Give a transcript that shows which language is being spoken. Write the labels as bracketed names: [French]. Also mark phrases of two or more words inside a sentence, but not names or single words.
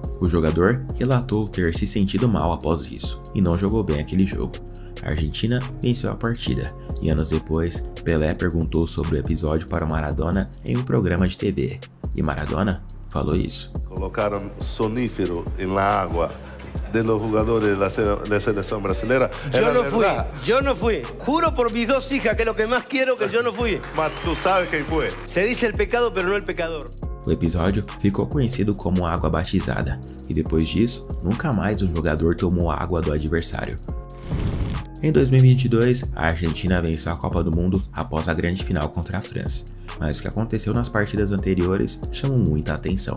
[Portuguese] O jogador relatou ter se sentido mal após isso e não jogou bem aquele jogo. A Argentina venceu a partida e anos depois, Pelé perguntou sobre o episódio para o Maradona em um programa de TV. E Maradona falou isso. [Spanish] Colocaram sonífero na água de los jugadores de la selección brasileña. Yo no fui. Juro por mis 2 hijas, que es lo que más quiero, que yo no fui. [Portuguese] Mas tú sabes quem foi. [Spanish] Se dice el pecado, pero no el pecador. [Portuguese] O episódio ficou conhecido como água batizada, e depois disso, nunca mais um jogador tomou água do adversário. Em 2022, a Argentina venceu a Copa do Mundo após a grande final contra a França. Mas o que aconteceu nas partidas anteriores chamou muita atenção.